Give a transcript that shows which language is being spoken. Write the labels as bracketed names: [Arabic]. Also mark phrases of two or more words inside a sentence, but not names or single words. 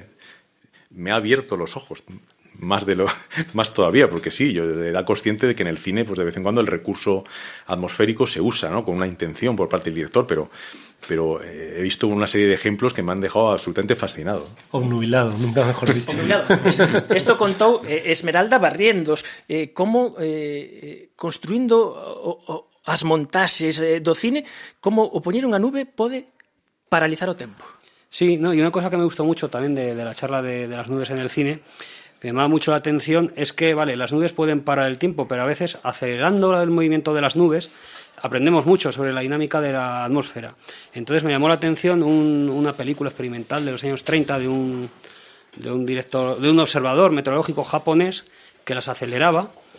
[Spanish] Me ha abierto los ojos, más todavía, porque sí, yo era consciente de que en el cine, pues de vez en cuando el recurso atmosférico se usa, ¿no?, con una intención por parte del director, pero he visto una serie de ejemplos que me han dejado absolutamente fascinado. Obnubilado, nunca mejor dicho. [Galician] Isto contou Esmeralda Barrientos, como construindo as montaxes do cine, como o poñer unha nube pode paralizar o tempo. [Spanish] Sí, no, y una cosa que me gustó mucho también de la charla de las nubes en el cine, que me llama mucho la atención, es que, vale, las nubes pueden parar el tiempo, pero a veces, acelerando el movimiento de las nubes, aprendemos mucho sobre la dinámica de la atmósfera. Entonces me llamó la atención una película experimental de los años 30 de un observador meteorológico japonés que las aceleraba.